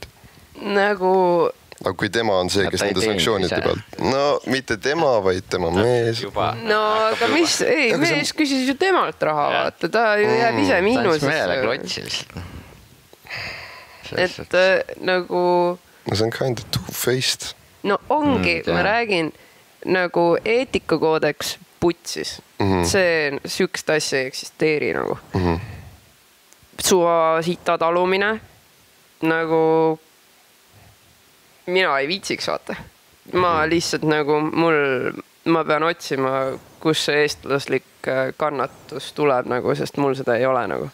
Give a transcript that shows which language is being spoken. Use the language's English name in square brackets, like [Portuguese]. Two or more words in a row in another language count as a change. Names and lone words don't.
[Estonian] Aga kui tema on see, kes nende sanktsioonide pealt. No mitte tema, vaid tema mees. No aga mees küsis ju temalt raha, vaata. Ta ju jääb ise miinusesse. Ta on meele klotsi lihtsalt. Et nagu... No see on [English] kind of two-faced. [Estonian] No ongi, ma räägin, nagu eetikakoodeks putsis. See sükst asja ei eksisteeri nagu. Suva sita talumine nagu... Mina ei viitsiks, vaata. Ma lihtsalt nagu ma pean otsima, kus see eestlaslik kannatus tuleb nagu, sest mul seda ei ole nagu.